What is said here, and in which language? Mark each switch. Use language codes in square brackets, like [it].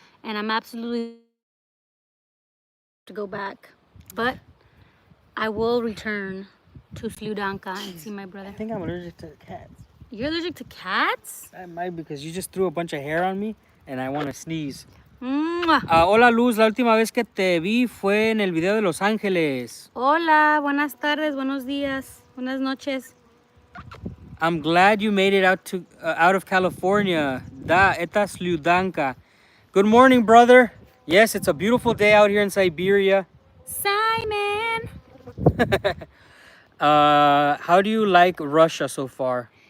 [en] And I'm absolutely to go back. But I will return to Sludanka and see my brother. I think I'm allergic to cats. You're allergic to cats? I might, because you just threw a bunch of hair on me and I want to sneeze. Mwah. [es] Hola, Luz, la última vez que te vi fue en el video de Los Ángeles. Hola, buenas tardes, buenos días, buenas noches. [en] I'm glad you made it out of California. [ru] Da, eta [en] Sludanka. Good morning, brother. Yes, it's a beautiful day out here in Siberia. Simon! How do you like Russia so far?